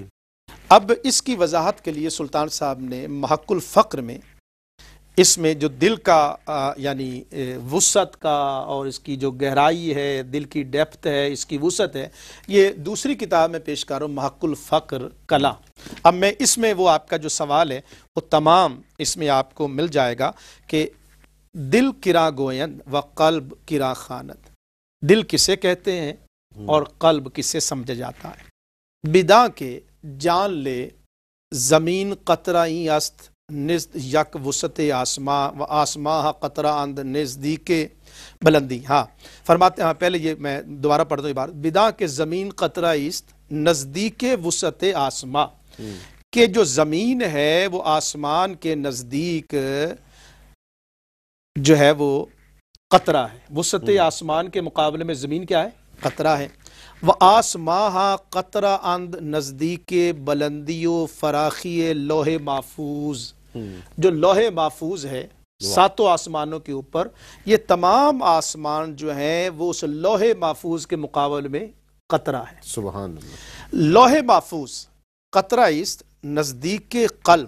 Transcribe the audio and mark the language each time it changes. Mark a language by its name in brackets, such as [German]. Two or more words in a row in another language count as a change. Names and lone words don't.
[Urdu] اب اس کی وضاحت کے لیے سلطان صاحب نے محق الفقر میں اس میں جو دل کا یعنی وسعت کا اور اس کی جو گہرائی ہے، دل کی ڈیپتھ ہے، اس کی وسعت ہے، یہ دوسری کتاب میں پیش کر رہا ہوں محق الفقر کلا. اب میں اس میں وہ آپ کا جو سوال ہے وہ تمام اس میں آپ کو مل جائے گا کہ [Persian] دل کرا گویند و قلب کرا خانت. [Urdu] دل کسے کہتے ہیں اور قلب کسے سمجھا جاتا ہے. [Persian] بدا کے جان لے زمین قطرہ است نزد یک وسط آسماں و آسماں قطرہ اند نزدیک بلندی. [Urdu] ہاں فرماتے ہیں، پہلے یہ میں دوبارہ پڑھ دوں عبارت. [Persian] بدا کے زمین قطرہ است نزدیک وسط آسماں، [Urdu] کہ جو زمین ہے وہ آسمان کے نزدیک جو ہے وہ قطرہ ہے. وسط آسمان کے مقابلے میں زمین کیا ہے؟ قطرہ ہے. [Persian] وہ آسماں قطرہ اند نزدیک بلندی و فراخی لوح محفوظ. [Urdu] جو لوح محفوظ ہے 7 آسمانوں کے اوپر، یہ تمام آسمان جو ہیں وہ اس لوح محفوظ کے مقابلے میں قطرہ ہے. [Arabic] سبحان اللہ. [Persian] لوح محفوظ قطرہ است نزدیک قلم.